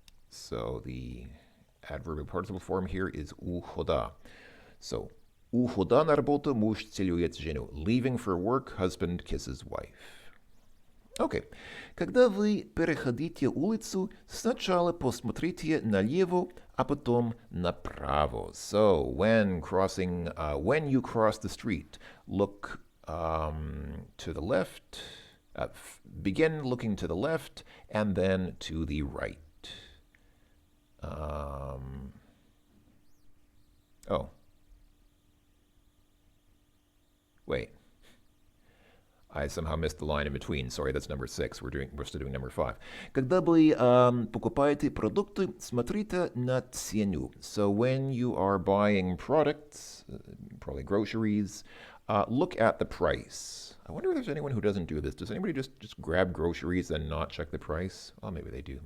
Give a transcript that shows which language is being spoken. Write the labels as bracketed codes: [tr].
[en] So the adverbial participle form here is ухода. [ru] So, ухода на работу, муж целует жену. [en] Leaving for work, husband kisses wife. Okay. [ru] Когда вы переходите улицу, сначала посмотрите налево, а потом направо. [en] So, when you cross the street, look to the left, begin looking to the left, and then to the right. Wait. I somehow missed the line in between. Sorry, that's number 6. We're still doing number 5. [ru] Когда вы покупаете продукты, смотрите на цену. [en] So when you are buying products, probably groceries, look at the price. I wonder if there's anyone who doesn't do this. Does anybody just grab groceries and not check the price? Well, maybe they do.